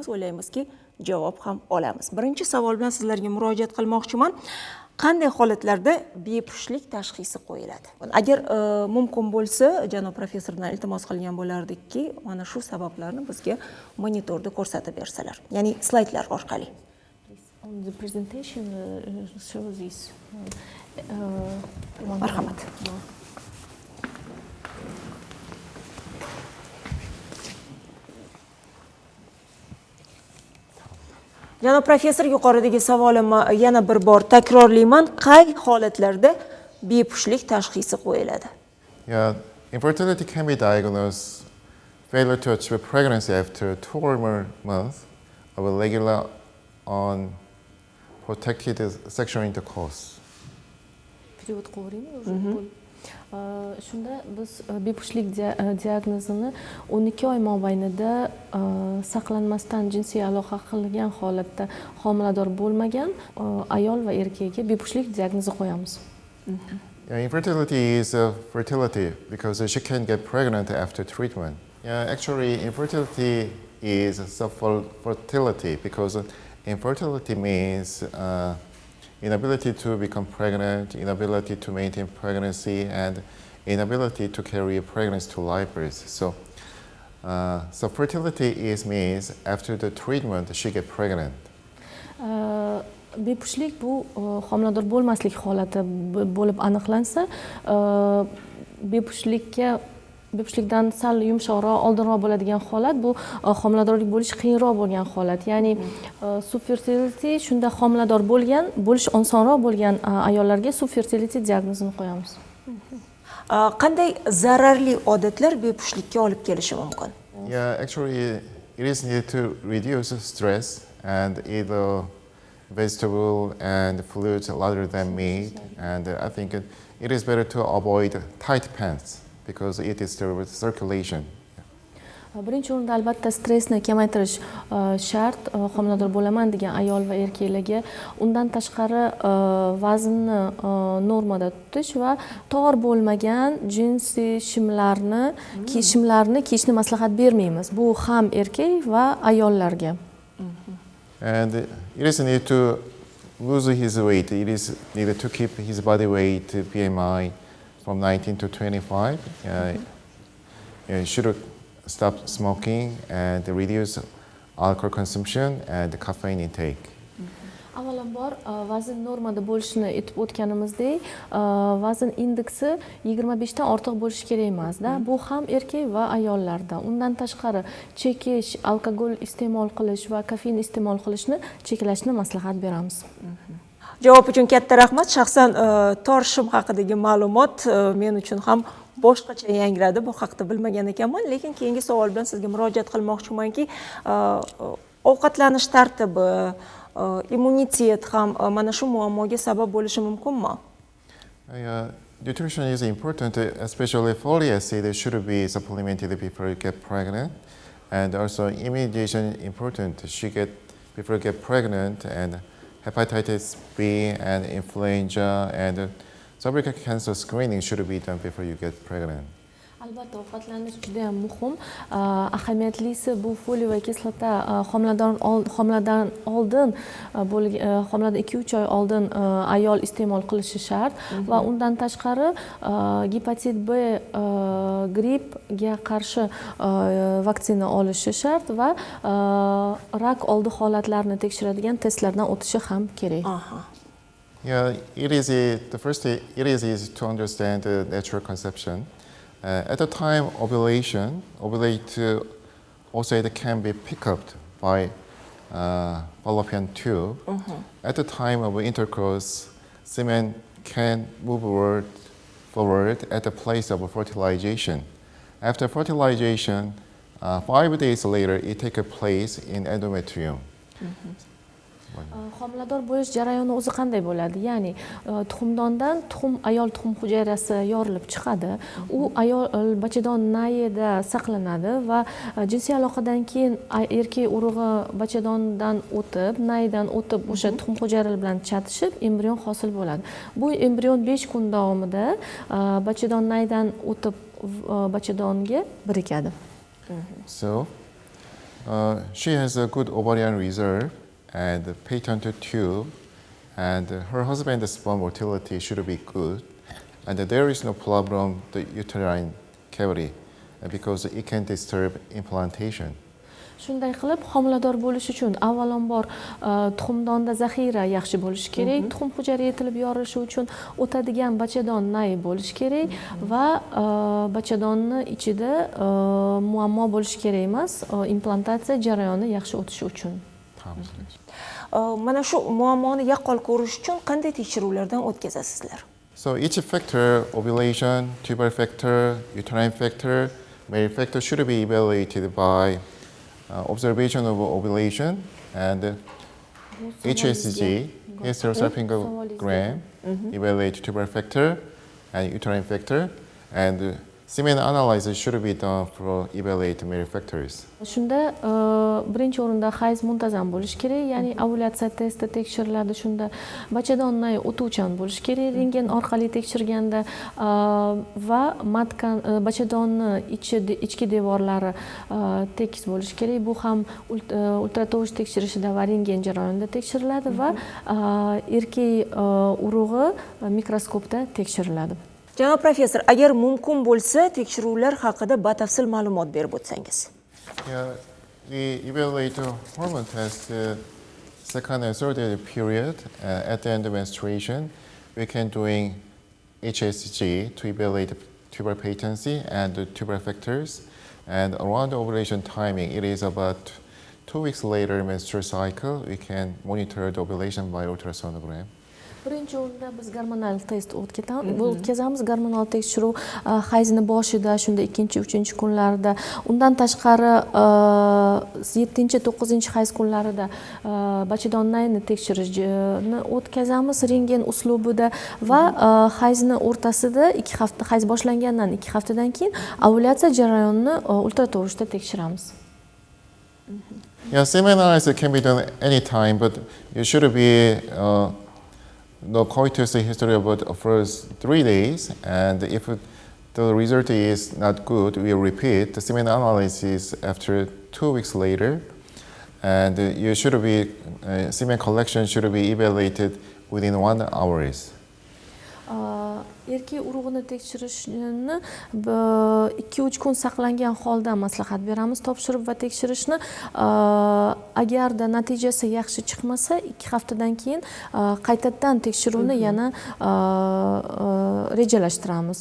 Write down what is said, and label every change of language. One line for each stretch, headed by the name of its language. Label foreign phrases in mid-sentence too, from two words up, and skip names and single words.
Uzbek: O'ylaymizki, javob ham olamiz. Birinchi savol bilan sizlarga murojaat qilmoqchiman. Qanday holatlarda bepushtlik tashxisi qo'yiladi? Agar mumkin bo'lsa, janob professordan iltimos qilgan bo'lardikki, mana shu sabablarni bizga monitorda ko'rsatib bersalar, ya'ni slaydlar orqali.
English: On the presentation show this.
Uzbek: Marhamat. Janob professor, yuqoridagi savolimni yana bir bor takrorlayman. Qay holatlarda bepushtlik tashxisi qo'yiladi?
English: Yeah, infertility can be diagnosed failure to achieve pregnancy after 2 or more months of irregular unprotected sexual intercourse.
Uzbek: Shunda biz bepushtlik diagnozini 12 oy mobaynida saqlanmasdan jinsiy aloqa qilgan holatda homilador bo'lmagan ayol va erkakka bepushtlik diagnozi qo'yamiz.
English: Yeah, infertility is fertility because she can get pregnant after treatment. Yeah, actually, infertility is subfertility because infertility means inability to become pregnant, inability to maintain pregnancy, and inability to carry a pregnancy to live birth. So fertility means after the treatment she get pregnant.
Uzbek: Bepushtlik bu homilador bo'lmaslik holati bo'lib aniqlansa, bepushtlikdan sal yumshoqroq, oldinroq bo'ladigan holat bu homiladorlik bo'lish qiyinroq bo'lgan holat. Ya'ni subfertility shunda homilador bo'lish osonroq bo'lgan ayollarga subfertility diagnozini qo'yamiz. Qanday zararli odatlar bepushtlikka olib kelishi mumkin?
English: Yeah, actually it is needed to reduce stress and eat vegetable and fruits rather than meat, and I think it is better to avoid tight pants because it disturbs circulation.
Uzbek: Birinchi o'rinda albatta stressni kamaytirish shart homilador bo'laman degan ayol va erkaklarga. Undan tashqari vaznni normada tutish va tor bo'lmagan jinsiy shimlarni kiyishni maslahat bermaymiz. Bu ham erkak va ayollarga.
English: And it is needed to lose his weight. It is needed to keep his body weight BMI from 19 to 25. Should stop smoking and reduce alcohol consumption and caffeine intake.
Uzbek: Avvalambor vazn normada bo'lishini aytib o'tganimizdek, vazn indeksi 25 dan ortiq bo'lishi kerak emas-da. Bu ham erkak va ayollarda. Undan tashqari chekish, alkogol iste'mol qilish va kofein iste'mol qilishni cheklashni maslahat beramiz. Javob uchun katta rahmat. Shaxsan torshim haqidagi ma'lumot men uchun ham boshqacha yangradi. Bu haqida bilmagan ekanman, lekin keyingi savol bilan sizga murojaat qilmoqchimanki, ovqatlanish tartibi, immunitet ham mana shu muammoga sabab bo'lishi mumkinmi?
English: Nutrition is important, especially folic acid should be supplemented before you get pregnant, and also immunization important. Before you get pregnant, and hepatitis B and influenza and cervical cancer screening should be done before you get pregnant.
Uzbek: Albatta, ovqatlanish juda ham muhim. Ahamiyatlisi bu foliy va kislota homiladan oldin homiladan 2-3 oy oldin ayol iste'mol qilishi shart va undan tashqari gepatit B grippga qarshi vaksina olishi shart va rak oldi holatlarini tekshiradigan testlardan o'tishi ham kerak.
English: Yeah, the first it is easy to understand natural conception. At the time ovulate also it can be picked up by fallopian tube. At the time of intercourse, semen can move forward at the place of fertilization. After fertilization, 5 days later, it takes place in endometrium.
Uzbek: Homilador bo'lish jarayoni o'zi qanday bo'ladi? Ya'ni tuxumdondan ayol tuxum hujayrasi yorilib chiqadi. U ayol bachadon nayida saqlanadi va jinsiy aloqadan keyin erkak urug'i bachadondan o'tib, naydan o'tib o'sha tuxum hujayralari bilan chatishib, embrion hosil bo'ladi. Bu embrion 5 kun davomida bachadon naydan o'tib bachadonga birikadi.
English: So, she has a good ovarian reserve and patent tube, and her husband's sperm motility should be good, and there is no problem the uterine cavity because it can disturb implantation.
Uzbek: Shunday qilib, homilador bo'lish uchun avvalambor tuxumdonda zaxira yaxshi bo'lishi kerak, tuxum hujayra yetilib yorilishi uchun o'tadigan bachadon nay bo'lishi kerak va bachadonni ichida muammo bo'lishi kerak emas, implantatsiya jarayoni yaxshi o'tishi uchun. Mana shu muammoni yaqqol ko'rish uchun qanday tekshiruvlardan o'tkazasizlar?
English: So each factor, ovulation, tubal factor, uterine factor, male factor should be evaluated by observation of ovulation and HSG, hysterosalpingogram, evaluate tubal factor and uterine factor, and semen analysis should be done for evaluate male factors.
Uzbek: Shunda birinchi o'rinda hayz muntazam bo'lishi kerak, ya'ni ovulyatsiya testi tekshiriladi. Shunda bachadon nay o'tuvchan bo'lishi kerak, rengen orqali tekshirganda va matkan bachadonni ichki devorlari tekis bo'lishi kerak. Bu ham ultratovush tekshirishida va rengen jarayonida tekshiriladi va erkak urug'i mikroskopda tekshiriladi. Janob professor, agar mumkin bo'lsa, tekshiruvlar haqida batafsil ma'lumot berib o'tsangiz.
English: Yeah, we evaluate hormone test second and third period. At the end of menstruation, we can doing HSG to evaluate tubal patency and tubal factors. And around ovulation timing, it is about 2 weeks later menstrual cycle. We can monitor the ovulation by ultrasonogram.
Uzbek: Birinchi o'rinda biz gormonal test o'tkazamiz. Gormonal tekshiruv hayzni boshida, shunda 2-3 kunlarida, undan tashqari 7-9 hayz kunlarida bachadon nayni tekshirishni o'tkazamiz rengen uslubida va hayzni o'rtasida 2 hafta, hayz boshlangandan 2 haftadan keyin ovulyatsiya jarayonini ultratovushda tekshiramiz.
English: Yeah, semen analysis can be done anytime, but you should be no coitus history about the first 3 days, and if the result is not good, we repeat the semen analysis after 2 weeks later, and you should be semen collection should be evaluated within 1 hour.
Uzbek: Erkak urug'ini tekshirishni 2-3 kun saqlangan holda maslahat beramiz. Topshirib va tekshirishni agarda natijasi yaxshi chiqmasa 2 haftadan keyin qaytadan tekshiruvni yana rejalashtiramiz.